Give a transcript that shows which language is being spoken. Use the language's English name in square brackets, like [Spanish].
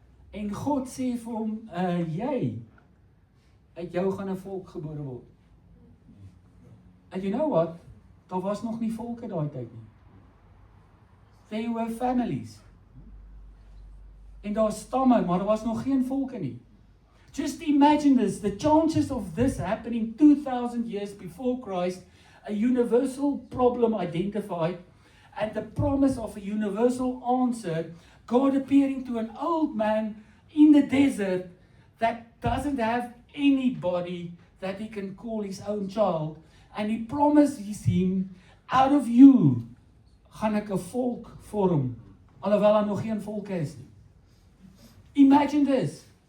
[Afrikaans] En God sê vir hom, jy, uit jou gaan 'n volk gebore word. [English] And you know what? [Afrikaans] Daar was nog nie volke daai tyd nie. [English] They were families. [Afrikaans] En daar stamme, maar daar was nog geen volke nie. [English] Just imagine this, the chances of this happening 2000 years before Christ, a universal problem identified, and the promise of a universal answer, God appearing to an old man in the desert that doesn't have anybody that he can call his own child, and he promises him, out of you [Afrikaans] gaan ek 'n volk vorm, alhoewel daar nog geen volke is nie. [English] Imagine this.